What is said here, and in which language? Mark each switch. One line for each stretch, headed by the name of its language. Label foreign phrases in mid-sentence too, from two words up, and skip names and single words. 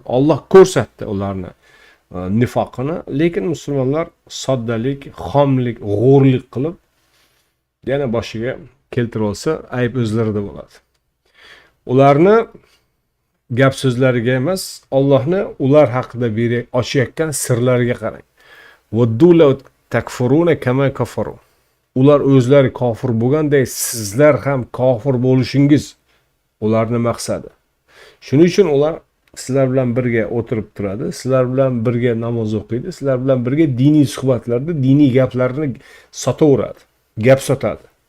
Uzbek: Alloh ko'rsatdi ularni nifoqini, lekin musulmonlar soddalik, xomlik, g'o'rlik qilib yana boshiga keltirib olsa, ayb o'zlarida bo'ladi. Ularni gap so'zlariga emas, Allohni ular haqida ochayotgan sirlariga qarang.
Arabic: ودوا لو تكفرون كما كفروا.
Uzbek: Ular o'zlari kofir bo'lganday, sizlar ham kofir bo'lishingiz ularning maqsadi. Shuning uchun ular sizlar bilan birga o'tirib turadi, sizlar bilan birga namoz o'qiydi, sizlar bilan birga diniy suhbatlarda diniy gaplarni sotaveradi, gap sotadi.